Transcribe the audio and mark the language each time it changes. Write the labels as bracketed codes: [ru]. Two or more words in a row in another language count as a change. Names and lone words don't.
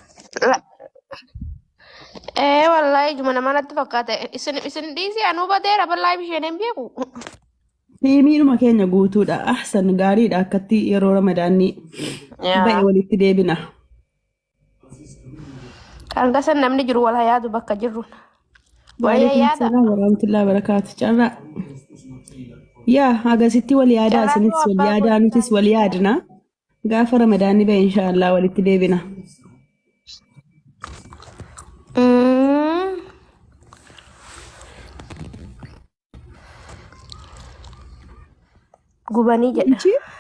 [om] Wallaahi ijuma namaa natti fakkaate isin dhiisee anuu badeera bal'aa bisheen hin beeku. Miidhuma keenya guutuudha. Ahsan gaariidha akkatti yeroo ramadaanii ba'e walitti deebina. Kan gasan namni jiru wal yaadu bakka jirru. [ar] وعليكم السلام ورحمة الله وبركاته. [om] Carraa. Yaa agasitti wal yaadaa isinis wal yaadaa nutis wal yaadna. Gaafa ramadaanii ba'e inshaallah walitti deebina. Gubanii jedha.